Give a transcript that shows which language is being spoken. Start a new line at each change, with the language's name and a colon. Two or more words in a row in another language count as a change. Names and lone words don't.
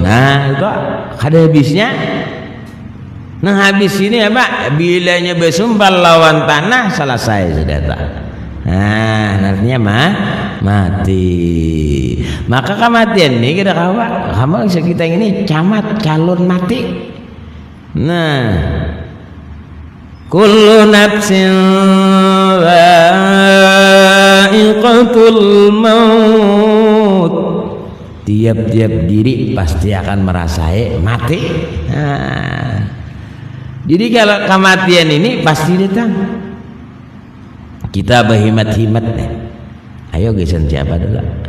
Banjar: Itu kada habisnya. Habis ini apa? Bilanya besumpal lawan tanah selesai sudah tak.
Indonesian: Artinya mati. Maka kematian ini kita kamu kita ini camat calon mati.
Arabic: كل نفس ذائقة الموت.
Indonesian: Tiap-tiap diri pasti akan merasai mati. Jadi kalau kematian ini pasti datang.
Banjar: Kita berhimat-himat nih. Ayo gesan siapa dulu.